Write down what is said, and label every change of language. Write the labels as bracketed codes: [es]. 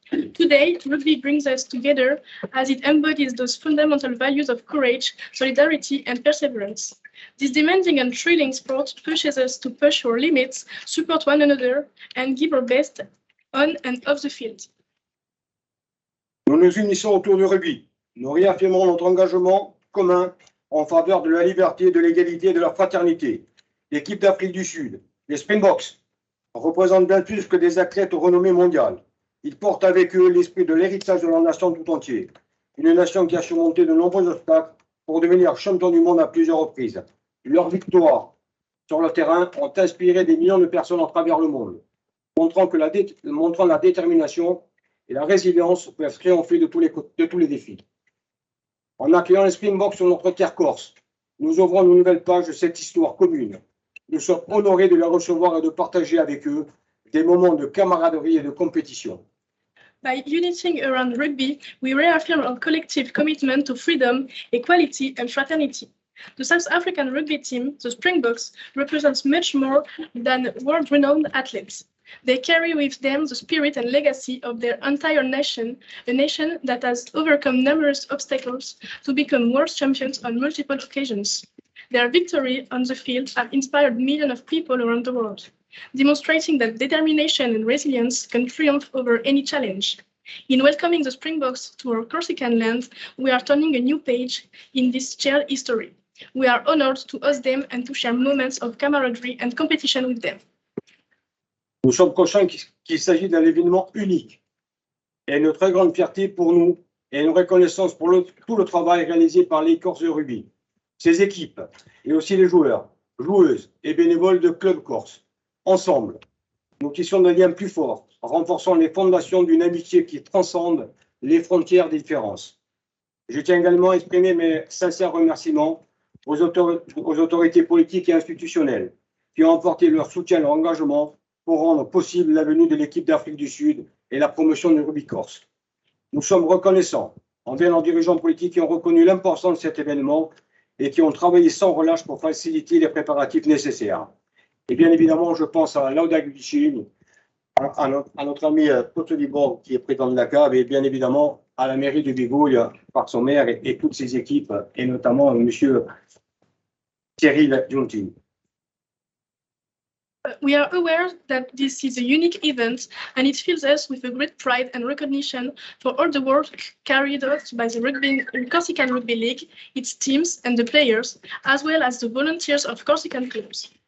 [en] Today, rugby brings us together as it embodies those fundamental values of courage, solidarity, and perseverance. This demanding and thrilling sport pushes us to push our limits, support one another, and give our best on and off the field. [fr] Nous nous unissons autour du rugby. Nous réaffirmons notre engagement commun en faveur de la liberté, de l'égalité et de la fraternité. L'équipe d'Afrique du Sud, les Springboks, représentent bien plus que des athlètes aux renommées mondiales. Ils portent avec eux l'esprit de l'héritage de la nation tout entière. Une nation qui a surmonté de nombreux obstacles pour devenir champion du monde à plusieurs reprises. Leurs victoires sur le terrain ont inspiré des millions de personnes à travers le monde, montrant la détermination et la résilience peuvent triompher de tous les défis. En accueillant les Springboks sur notre terre corse, nous ouvrons une nouvelle page de cette histoire commune. Nous sommes honorés de les recevoir et de partager avec eux des moments de camaraderie et de compétition. [en] By uniting around rugby, we reaffirm our collective commitment to freedom, equality, and fraternity. The South African rugby team, the Springboks, represents much more than world-renowned athletes. They carry with them the spirit and legacy of their entire nation, a nation that has overcome numerous obstacles to become world champions on multiple occasions. Their victory on the field have inspired millions of people around the world, demonstrating that determination and resilience can triumph over any challenge. In welcoming the Springboks to our Corsican land, we are turning a new page in this shared history. We are honored to host them and to share moments of camaraderie and competition with them. [fr] Nous sommes conscients qu'il s'agit d'un événement unique et une très grande fierté pour nous et une reconnaissance pour tout le travail réalisé par les Corses de rugby, ses équipes et aussi les joueurs, joueuses et bénévoles de Club Corse. Ensemble, nous tissons des liens plus forts, renforçant les fondations d'une amitié qui transcende les frontières des différences. Je tiens également à exprimer mes sincères remerciements aux autorités politiques et institutionnelles qui ont apporté leur soutien et leur engagement pour rendre possible la venue de l'équipe d'Afrique du Sud et la promotion du rugby corse. Nous sommes reconnaissants envers nos dirigeants politiques qui ont reconnu l'importance de cet événement et qui ont travaillé sans relâche pour faciliter les préparatifs nécessaires. Et bien évidemment, je pense à Lauda Guicini, à notre ami Potolibor, qui est président de la CAV, et bien évidemment à la mairie de Bigouille par son maire et toutes ses équipes, et notamment M. Cyril Giunti. [en] We are aware that this is a unique event, and it fills us with a great pride and recognition for all the work carried out by the Corsican Rugby League, its teams and the players, as well as the volunteers of Corsican clubs.